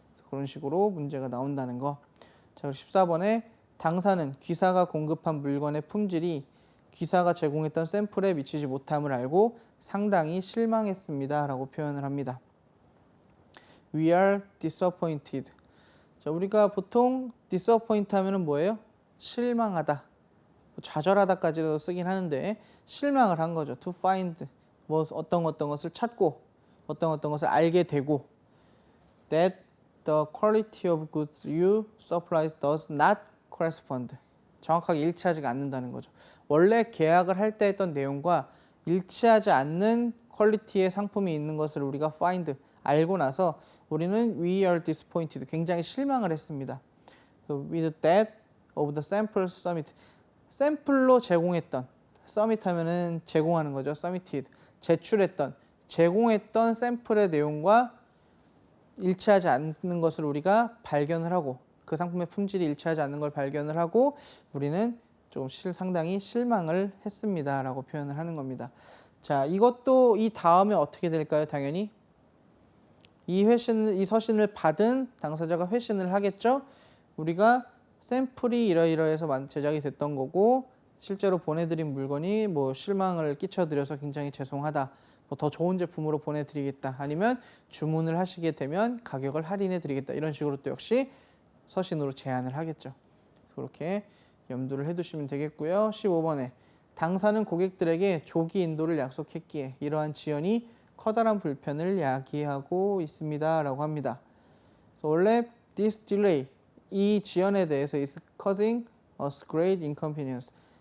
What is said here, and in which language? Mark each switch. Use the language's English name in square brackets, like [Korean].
[Korean] 그런 식으로 문제가 나온다는 거. 자, 14번에 당사는 귀사가 공급한 물건의 품질이 귀사가 제공했던 샘플에 미치지 못함을 알고 상당히 실망했습니다 라고 표현을 합니다. [English] We are disappointed. [Korean] 자, 우리가 보통 disappoint 하면은 뭐예요? 실망하다, 좌절하다까지도 쓰긴 하는데 실망을 한 거죠. [English] To find, [Korean] 뭐 어떤 것을 찾고 어떤 것을 알게 되고 [English] that the quality of goods you supply does not correspond. [Korean] 정확하게 일치하지가 않는다는 거죠. 원래 계약을 할 때 했던 내용과 일치하지 않는 퀄리티의 상품이 있는 것을 우리가 find, 알고 나서 우리는 [English] we are disappointed, [Korean] 굉장히 실망을 했습니다. [English] So with that of the sample submitted. [Korean] 샘플로 제공했던, 서밋 하면은 제공하는 거죠. submitted, 제공했던 샘플의 내용과 일치하지 않는 것을 우리가 발견을 하고 그 상품의 품질이 일치하지 않는 걸 발견을 하고 우리는 좀 상당히 실망을 했습니다 라고 표현을 하는 겁니다. 자, 이것도 이 다음에 어떻게 될까요? 당연히 이 서신을 받은 당사자가 회신을 하겠죠. 우리가 샘플이 이러이러해서 제작이 됐던 거고 실제로 보내드린 물건이 뭐 실망을 끼쳐드려서 굉장히 죄송하다, 뭐 더 좋은 제품으로 보내드리겠다, 아니면 주문을 하시게 되면 가격을 할인해 드리겠다, 이런 식으로 또 역시 서신으로 제안을 하겠죠. 그렇게 염두를 해두시면 되겠고요. 15번에 당사는 고객들에게 조기 인도를 약속했기에 이러한 지연이 커다란 불편을 야기하고 있습니다 라고 합니다. 원래 [English] this delay, [Korean] 이 지연에 대해서 [English] is causing us great inconvenience.